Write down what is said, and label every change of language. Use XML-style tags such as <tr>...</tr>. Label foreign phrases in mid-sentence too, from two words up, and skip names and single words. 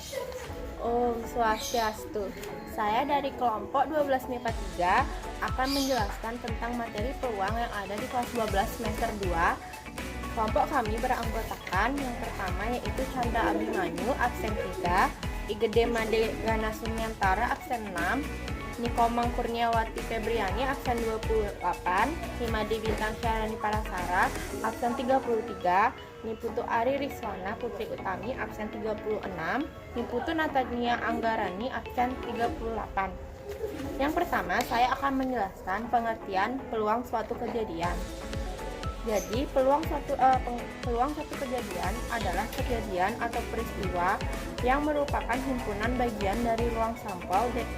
<ban>Om Swastiastu.</ban> <id>Saya dari kelompok 12 MIPA 3 akan menjelaskan tentang materi peluang yang ada di kelas 12 semester 2. Kelompok kami beranggotakan yang pertama yaitu Chandra Abimanyu absen 3, Igede Made Gana Sunyantara absen 6, Nikomang Kurniawati Febriani absen 28, Himadi Bintang Syarani Parasara absen 33, Niputu Ari Riswana Putri Utami absen 36, Niputu Natania Anggarani absen 38. Yang pertama, saya akan menjelaskan pengertian peluang suatu kejadian. Jadi, peluang suatu kejadian adalah kejadian atau peristiwa yang merupakan himpunan bagian dari ruang sampel.</id>